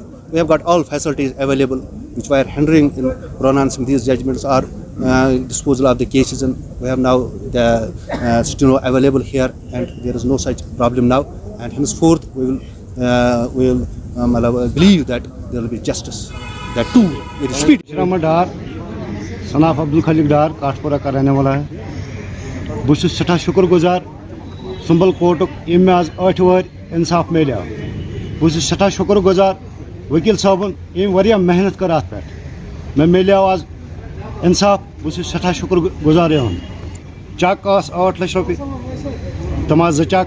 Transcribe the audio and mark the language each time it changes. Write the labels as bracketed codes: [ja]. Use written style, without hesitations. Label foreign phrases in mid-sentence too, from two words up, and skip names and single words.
[en] We have got all facilities available which were hindering in pronouncing these judgments or disposal of the cases, and we have now the steno available here, and there is no such problem now. And henceforth we will believe that there will be justice. That too very speedy. [ur] محمد ڈار صناف عبد الخالق ڈار کاٹھپورہ کا رہنے والا ہے. [ks] بہٕ چھُس سٮ۪ٹھاہ شُکر گُزار سُمبل کوٹُک ییٚمۍ مےٚ آز 8 وٕہٕرۍ اِنصاف میلیو. بہٕ چھُس سٮ۪ٹھاہ شُکر گُزار ؤکیٖل صٲبُن ییٚمۍ واریاہ محنت کٔر اَتھ پٮ۪ٹھ. مےٚ میلیو آز اِنصاف. بہٕ چھُس سٮ۪ٹھاہ شُکر گُزار یِہُنٛد. چک ٲس 8 لَچھ رۄپیہِ، تِم آسہٕ 2 چک.